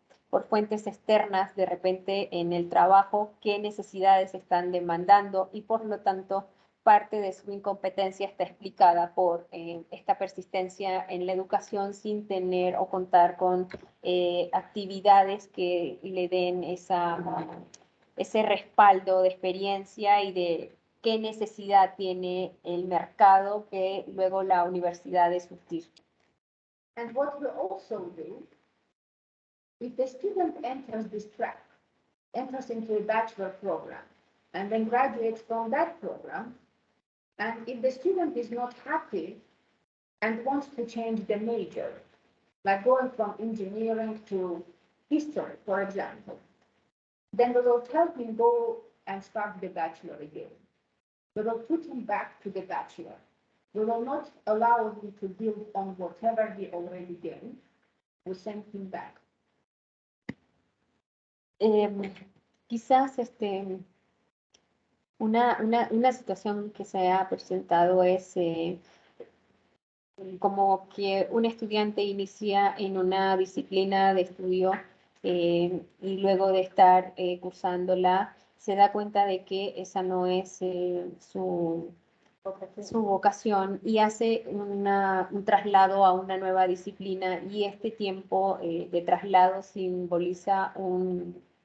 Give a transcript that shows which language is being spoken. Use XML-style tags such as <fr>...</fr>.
<es>por fuentes externas, de repente en el trabajo, qué necesidades están demandando y por lo tanto parte de su incompetencia está explicada por esta persistencia en la educación sin tener o contar con actividades que le den ese respaldo de experiencia y de qué necesidad tiene el mercado que luego la universidad de surtir.</es> <en>And what we also do, if the student enters this track, enters into a bachelor program, and then graduates from that program, and if the student is not happy and wants to change the major, like going from engineering to history, for example, then we will tell him go and start the bachelor again. We will put him back to the bachelor. We will not allow him to build on whatever he already did. We send him back.</en> <es>Quizás una situación que se ha presentado es como que un estudiante inicia en una disciplina de estudio y luego de estar cursándola se da cuenta de que esa no es su vocación y hace un traslado a una nueva disciplina y este tiempo de traslado simboliza un</es>